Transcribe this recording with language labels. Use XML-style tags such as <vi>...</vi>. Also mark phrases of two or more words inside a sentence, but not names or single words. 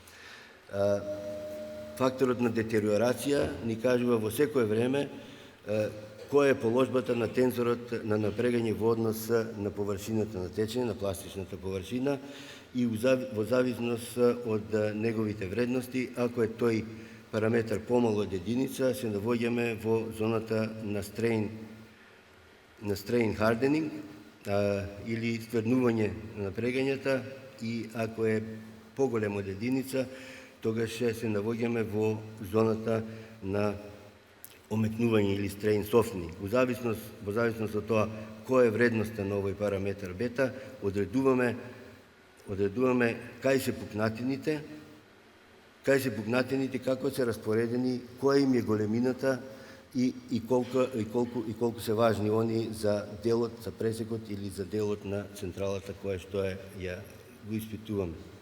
<mk>Факторот на детериорација ни кажува во секое време која е положбата на тензорот на напрегање во однос на површината на течење, на пластичната површина и во зависност од неговите вредности, ако е тој параметар помало од единица, се наоѓаме во зоната на</mk> <en>strain hardening</en> <mk>или стврнување на напрегањата и ако е поголем од единица, тогаш се наоѓаме во зоната на омекнување или</mk> <en>strain softening.</en> <mk>Во зависност од тоа која е вредноста на овој параметар бета, одредуваме кај се пукнатините, како се распоредени, која им е големината и колку се важни они за делот, за пресекот или за делот на централата која што ја го испитуваме.</mk>